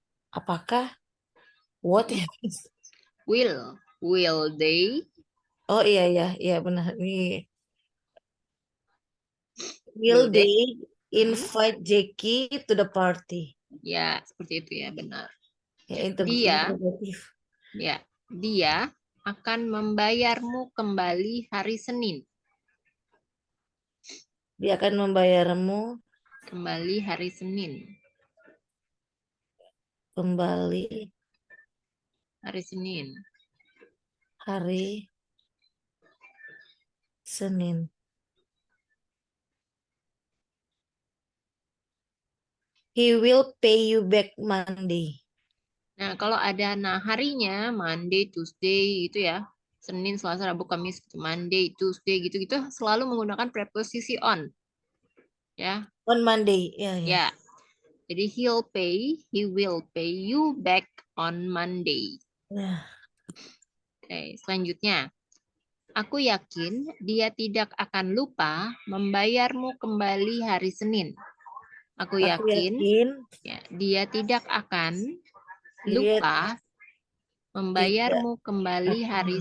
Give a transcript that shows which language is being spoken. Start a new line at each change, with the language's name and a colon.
Indonesian: Apakah? What ya?
English: Will they?
Indonesian: Oh iya benar. Nih.
English: Will they? they invite Jackie to the party?
Indonesian: Ya, seperti itu ya, benar. Ya, Dia, interrogatif. ya, dia akan membayarmu kembali hari Senin. Dia akan membayarmu Kembali hari Senin. kembali Hari Senin. hari Senin.
English: He will pay you back Monday.
Indonesian: Nah, kalau ada harinya, Monday, Tuesday gitu ya. Senin, Selasa, Rabu, Kamis, gitu. Monday, Tuesday gitu-gitu selalu menggunakan preposisi on. Ya.
English: On Monday, ya.
Indonesian: Ya.
English: Jadi he will pay you back on Monday.
Indonesian: Nah, Oke, selanjutnya. Aku yakin dia tidak akan lupa membayarmu kembali hari Senin. Aku yakin ya, dia tidak akan dia lupa tidak membayarmu kembali hari